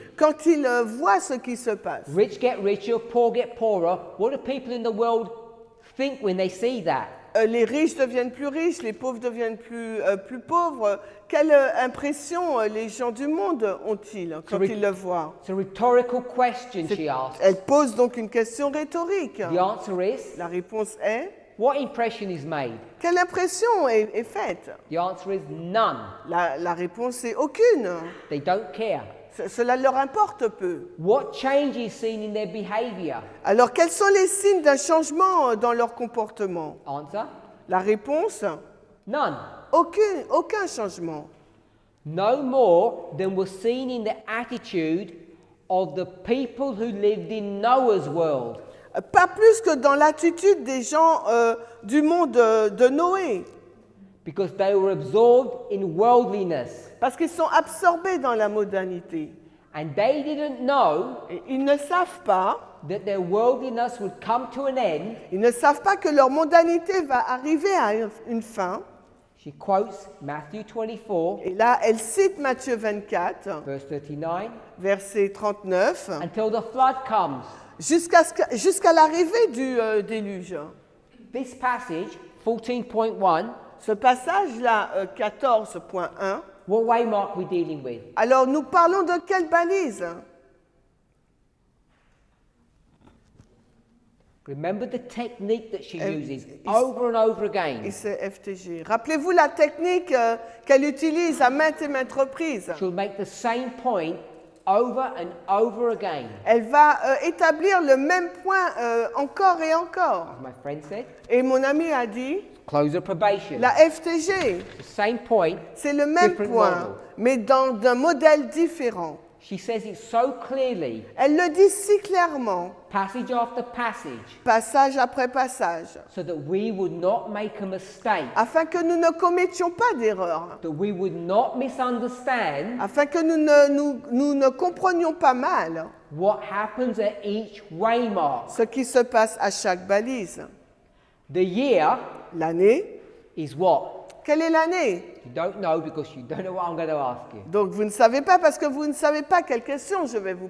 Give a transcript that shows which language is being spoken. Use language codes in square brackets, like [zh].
[fr] quand ils voient ce qui se passe? [en] Rich get richer, poor get poorer. What do people in the world think when they see that? [fr] Les riches deviennent plus riches, les pauvres deviennent plus pauvres. Quelle impression les gens du monde ont-ils quand ils le voient? [en] It's a rhetorical question, she asked. [fr] Elle pose donc une question rhétorique. [en] The answer is, [fr] La réponse est, [en] what impression is made? [fr] quelle impression est faite? [en] The answer is none. [fr] La réponse est aucune. [en] They don't care. [fr] Cela leur importe peu. [en] What change is seen in their behavior? [fr] Alors, quels sont les signes d'un changement dans leur comportement? [en] Answer, [fr] La réponse, [en] none. [fr] aucun changement. [en] No more than was seen in the attitude of the people who lived in Noah's world. [fr] Pas plus que dans l'attitude des gens du monde de Noé, [en] Because they were absorbed in worldliness. [fr] parce qu'ils sont absorbés dans la mondanité. [en] And they didn't know [fr] Et ils ne savent pas, [en] that their worldliness would come to an end. [fr] ils ne savent pas que leur mondanité va arriver à une fin. [en] She quotes Matthew 24, [fr] Et là, elle cite Matthieu 24, [en] verse 39, [fr] verset 39, [en] until the flood comes. [fr] jusqu'à l'arrivée du déluge. [en] This passage, 14.1, [fr] Ce passage-là, 14.1, [en] what waymark we dealing with? [fr] alors nous parlons de quelle balise? [en] Remember the technique that she Euh, uses is- over and over again. [fr] Et c'est FTG. Rappelez-vous la technique qu'elle utilise à maintes et maintes reprises. [en] She'll make the same point over and over again. [fr] Elle va établir le même point encore et encore. [en] As my friend said, [fr] Et mon ami a dit, [en] close of probation. [fr] la FTG, [en] The same point. [fr] c'est le même [en] Different [fr] point, [en] model. [fr] mais d'un modèle différent. [en] She says it so clearly, [fr] Elle le dit si clairement, [en] passage after passage, [fr] passage après passage, [en] so that we would not make a mistake, [fr] afin que nous ne commettions pas d'erreur, [en] that we would not misunderstand [fr] afin que nous ne comprenions pas mal [en] what happens at each waymark. [fr] ce qui se passe à chaque balise. [en] The year [fr] L'année, [en] is what? [fr] quelle est l'année? [en] You don't know because you don't know what I'm going to ask you. [fr] Donc vous ne savez pas parce que vous ne savez pas quelle question je vais vous